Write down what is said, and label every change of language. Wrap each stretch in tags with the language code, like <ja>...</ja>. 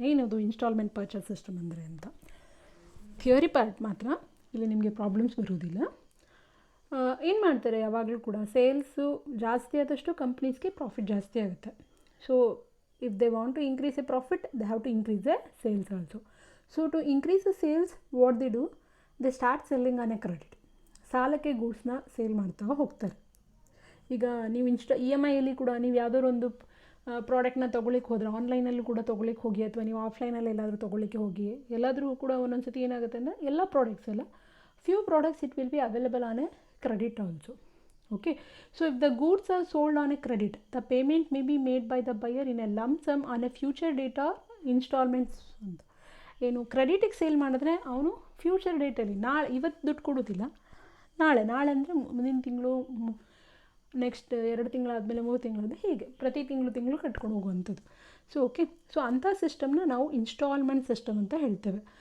<kn>ಏನದು instalment purchase system ಅಂದರೆ ಅಂತ ಥಿಯರಿ ಪಾರ್ಟ್ ಮಾತ್ರ, ಇಲ್ಲಿ ನಿಮಗೆ ಪ್ರಾಬ್ಲಮ್ಸ್ ಬರೋದಿಲ್ಲ. ಏನು ಮಾಡ್ತಾರೆ ಯಾವಾಗಲೂ ಕೂಡ, ಸೇಲ್ಸು ಜಾಸ್ತಿ ಆದಷ್ಟು ಕಂಪ್ನೀಸ್ಗೆ ಪ್ರಾಫಿಟ್ ಜಾಸ್ತಿ ಆಗುತ್ತೆ.</kn> <en>So if they want to increase a profit, they have to increase the sales also. So to increase the sales, what they do, they start selling on a credit.</en> <kn>ಸಾಲಕ್ಕೆ ಗೂಡ್ಸ್ನ sale ಮಾಡ್ತಾ ಹೋಗ್ತಾರೆ. ಈಗ ನೀವು EMI ಅಲ್ಲಿ ಕೂಡ ನೀವು ಯಾವುದಾದ್ರು ಒಂದು ಪ್ರಾಡಕ್ಟ್ನ ತೊಗೊಳಿಕ್ಕೆ ಹೋದರೆ, ಆನ್ಲೈನಲ್ಲೂ ಕೂಡ ತೊಗೊಳಿಕ್ಕೆ ಹೋಗಿ ಅಥವಾ ನೀವು ಆಫ್ಲೈನಲ್ಲಿ ಎಲ್ಲಾದರೂ ತೊಗೊಳಿಕ್ಕೆ ಹೋಗಿ, ಎಲ್ಲಾದರೂ ಕೂಡ ಒಂದೊಂದು ಸತಿ ಏನಾಗುತ್ತೆ ಅಂದರೆ ಎಲ್ಲ ಪ್ರಾಡಕ್ಟ್ಸ್ ಅಲ್ಲ,</kn> <en>Few products it will be available on a credit also. Okay, so if the goods are sold on a credit, the payment may be made by the buyer in a lump sum on a future date or installments ಅಂತ.</en> <kn>ಏನು ಕ್ರೆಡಿಟಿಗೆ sale ಮಾಡಿದ್ರೆ ಅವನು future ಡೇಟಲ್ಲಿ ಇವತ್ತು ದುಡ್ಡು ಕೊಡೋದಿಲ್ಲ, ನಾಳೆ ಅಂದರೆ ಮುಂದಿನ ತಿಂಗಳು, ನೆಕ್ಸ್ಟ್ 2 ತಿಂಗಳಾದಮೇಲೆ 3 ತಿಂಗಳಾದ, ಹೀಗೆ ಪ್ರತಿ ತಿಂಗಳು ಕಟ್ಕೊಂಡು ಹೋಗುವಂಥದ್ದು. ಸೊ ಅಂಥ ಸಿಸ್ಟಮ್ನ ನಾವು ಇನ್ಸ್ಟಾಲ್ಮೆಂಟ್ ಸಿಸ್ಟಮ್ ಅಂತ ಹೇಳ್ತೇವೆ.</kn>